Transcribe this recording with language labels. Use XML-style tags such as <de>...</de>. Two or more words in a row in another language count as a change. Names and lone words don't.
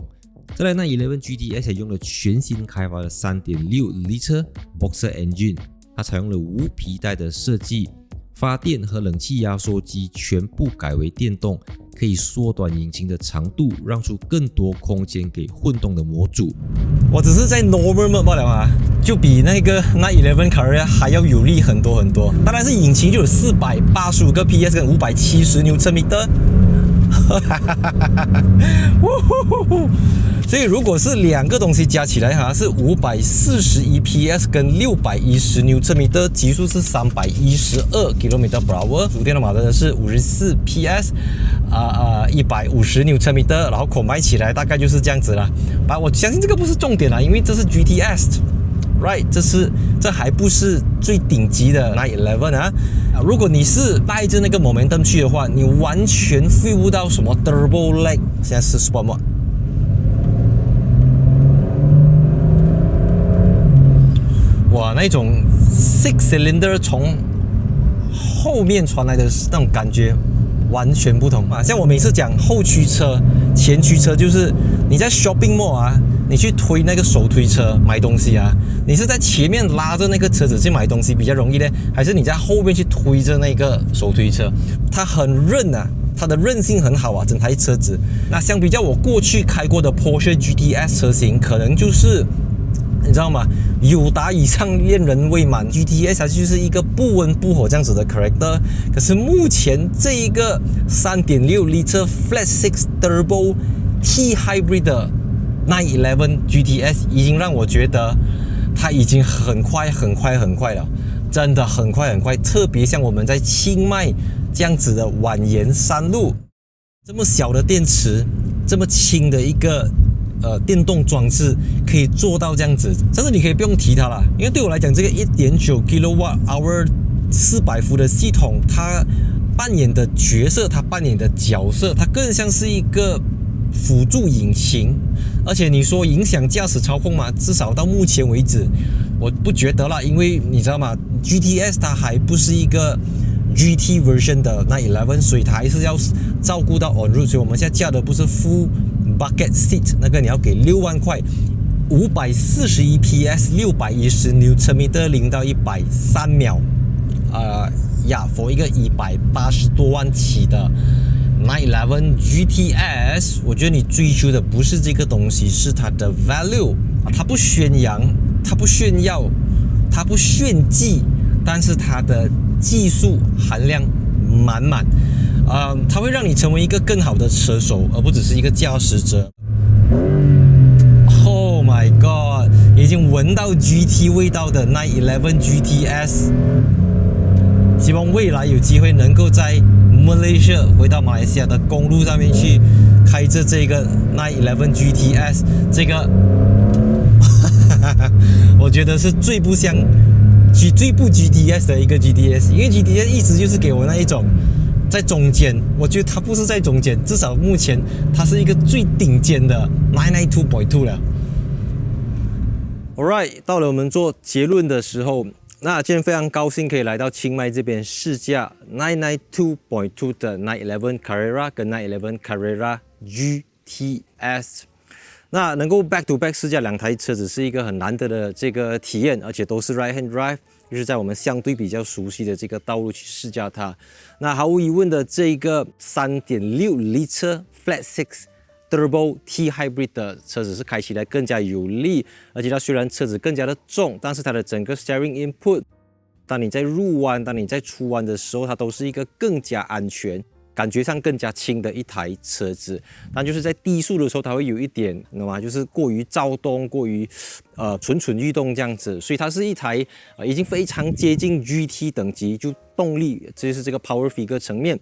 <zh>再來911 GTS 也用了全新開發的 3.6L Boxer Engine。它採用了無皮帶的設計，發電和冷氣壓縮機全部改為電動， 可以縮短引擎的長度，讓出更多空間給混動的模組。我只是在</zh> <en>normal mode</en> <zh>罷了啊，就比那個911 Carrera 還要有力很多很多。當然是引擎就有485個 PS 跟570 Nm。所以如果是兩個東西加起來哈，是541 PS 跟610 Nm， 極速是312 km/h， 主電動馬達是54 PS， 150 Nm， 然後 combine 起來大概就是這樣子啦。我相信這個不是重點啦，因為這是 GTS。Right，這還不是最頂級的911啊！如果你是帶着那個 momentum 去的話，你完全 feel 不到什麼</zh> <en>turbo lag。</en> <zh>現在是</zh> <en>sport mode，</en> <zh>哇，那種</zh> <en>six cylinder</en> <zh>從後面傳來的那種感覺完全不同啊！像我每次講後驅車、前驅車，就是你在</zh> <en>shopping mall</en> <zh>啊，你去推那個手推車買東西啊，你是在前面拉着那個車子去買東西比較容易呢，還是你在後面去推着那個手推車？它很韌啊，它的韌性很好啊，整台車子。那相比較我過去開過的 Porsche GTS 車型，可能就是你知道嗎？友達以上戀人未滿 ，GTS 它就是一個不溫不火這樣子的 character。可是目前這一個 3.6L Flat 6 Turbo T Hybrid 的911 GTS 已經讓我覺得它已經很快了，真的很快。特別像我們在清邁這樣子的蜿蜒山路，這麼小的電池，這麼輕的一個電動裝置可以做到這樣子，甚至你可以不用提它了，因為對我來講，這個 1.9 kWh 400 伏的系統，它扮演的角色，它扮演的角色，它更像是一個輔助引擎。而且你說影響駕駛操控嗎？至少到目前為止，我不覺得啦，因為你知道嗎 ？GTS 它還不是一個</zh> <en>GT version</en> <zh>的911，所以它還是要照顧到</zh> <en>on road，</en> <zh>所以我們現在駕的不是</zh> <en>full bucket seat，</en> <zh>那個你要給6萬塊，541 PS， 610 Nm， 0到100 3秒，for 一個180多萬起的911 GTS， 我覺得你追求的不是這個東西，是它的 value， 它不宣揚，它不炫耀，它不炫技，但是它的技術含量滿滿。它會讓你成為一個更好的車手，而不只是一個駕駛者。</zh> <en>Oh my god，</en> <zh>已經聞到 GT 味道的911 GTS， 希望未來有機會能夠在 Malaysia 回到馬來西亞的公路上面去開着這個911 GTS， 這個我覺得是最不像最不 GTS 的一個 GTS， 因為 GTS 一直就是給我那一種在中間，我覺得它不是在中間，至少目前它是一個最頂尖的 992.2 了。Alright，到了我們做結論的時候，那今天非常高興可以來到清邁這邊試駕 992.2 的911 Carrera 跟911 Carrera GTS。那能夠</zh> <en>back to back</en> <zh>試駕兩台車子是一個很難得的這個體驗，而且都是</zh> <en>right hand drive，</en> <zh>就是在我們相對比較熟悉的這個道路去試駕它。那毫無疑問的，這個 3.6L Flat 6 Turbo T Hybrid 的車子是開起來更加有力，而且它雖然車子更加的重，但是它的整個</zh> <en>steering input，</en> <zh>當你在入彎、當你在出彎的時候，它都是一個更加安全，感覺上更加輕的一台車子。但就是在低速的時候，它會有一點，你知道嗎？就是過於躁動，過於蠢蠢欲動這樣子。所以它是一台已經非常接近 GT 等級，就動力，這就是這個</zh> <en>power figure</en> <zh>層面。</zh>